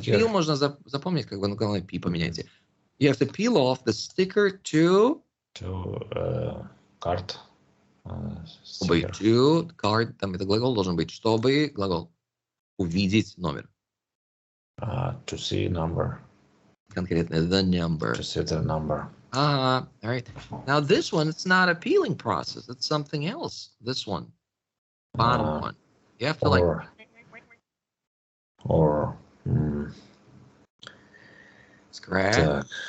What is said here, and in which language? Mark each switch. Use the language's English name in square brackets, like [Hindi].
[Russian] Peel можно запомнить, как бы на главное пи поменяйте. [English] You have to peel off the sticker to card. To card, [Russian] там это глагол должен быть, чтобы глагол увидеть номер. [English] To see number. [Russian] Конкретно [English] the number. To see the number. All right. Now this one, it's not a peeling process. It's something else. This one, bottom one. You have to scratch.